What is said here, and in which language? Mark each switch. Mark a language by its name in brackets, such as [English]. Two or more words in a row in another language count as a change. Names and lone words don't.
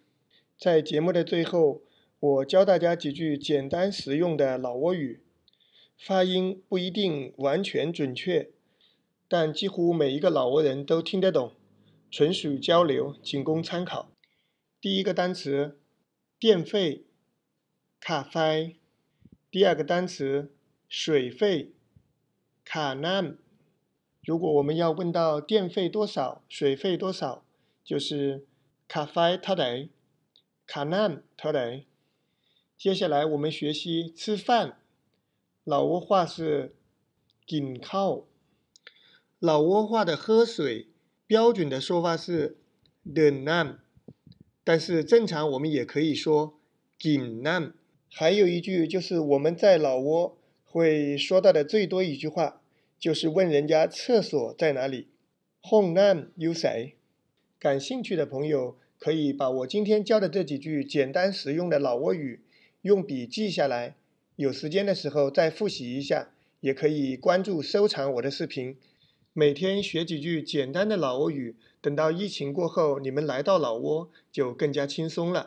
[Chinese] 在节目的最后，我教大家几句简单实用的老挝语，发音不一定完全准确，但几乎每一个老挝人都听得懂，纯属交流，仅供参考。第一个单词电费 [Lao] ຄ່າໄຟ, [Chinese] 第二个单词水费 [Lao] ຄ່ານ້ຳ. [Chinese] 如果我们要问到电费多少，水费多少，就是 [Lao] ຄ່າໄຟເທົ່າໃດ ຄ່ານ້ຳເທົ່າໃດ. [Chinese] 接下来我们学习吃饭，老挝话是 [Lao] ກິນເຂົ້າ, [Chinese] 老挝话的喝水标准的说法是 [Lao] ດື່ມນ້ຳ, [Chinese] 但是正常我们也可以说 [Lao] ກິນນ້ຳ. [Chinese] 还有一句就是我们在老挝会说到的最多一句话，就是问人家厕所在哪里， [Lao] ຫ້ອງນ້ຳຢູ່ໃສ. [Chinese] 感兴趣的朋友可以把我今天教的这几句简单实用的老挝语用笔记下来，有时间的时候再复习一下，也可以关注收藏我的视频，每天学几句简单的老挝语，等到疫情过后，你们来到老挝就更加轻松了。